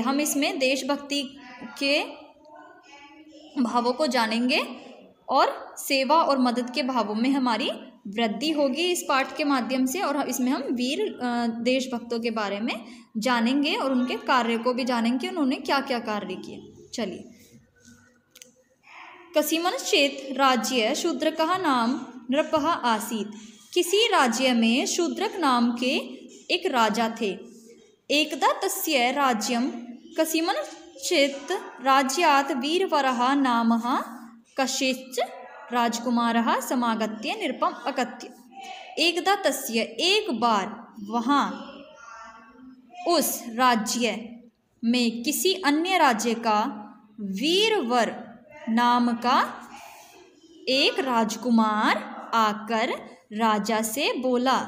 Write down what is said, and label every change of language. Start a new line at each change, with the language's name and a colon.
Hindi: हम इसमें देशभक्ति के भावों को जानेंगे और सेवा और मदद के भावों में हमारी वृद्धि होगी इस पाठ के माध्यम से। और इसमें हम वीर देशभक्तों के बारे में जानेंगे और उनके कार्य को भी जानेंगे, उन्होंने क्या क्या कार्य किए।
Sanskrit: चलिए, कस्मिंश्चित् राज्ये शूद्रकः नाम नृपः आसीत्।
Hindi: किसी राज्य में शूद्रक नाम के एक राजा थे।
Sanskrit: एकदा तस्य राज्यं कस्मिंश्चित् राज्यात् वीरवरः नामः कश्चित् राजकुमारः समागत्य नृपम् अकथ्य। एकदा तस्य,
Hindi: एक बार वहाँ उस राज्य में किसी अन्य राज्य का वीरवर नाम का एक राजकुमार आकर राजा से बोला।